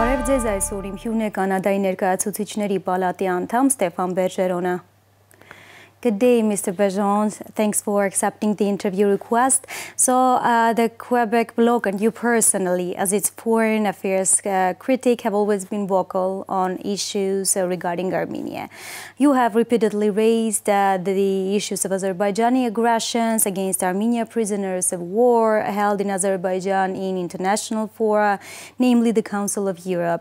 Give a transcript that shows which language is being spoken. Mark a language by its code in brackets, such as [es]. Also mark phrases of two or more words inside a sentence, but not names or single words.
[hy] Ձեզ այսօր իմ հյուրն է Կանադայի ներկայացուցիչների պալատի անդամ Stéphane Bergeron-ը. [en] Good day, Mr. Bergeron. Thanks for accepting the interview request. So, the Quebec bloc and you personally, as its foreign affairs critic, have always been vocal on issues regarding Armenia. You have repeatedly raised the issues of Azerbaijani aggressions against Armenia prisoners of war held in Azerbaijan in international fora, namely the Council of Europe.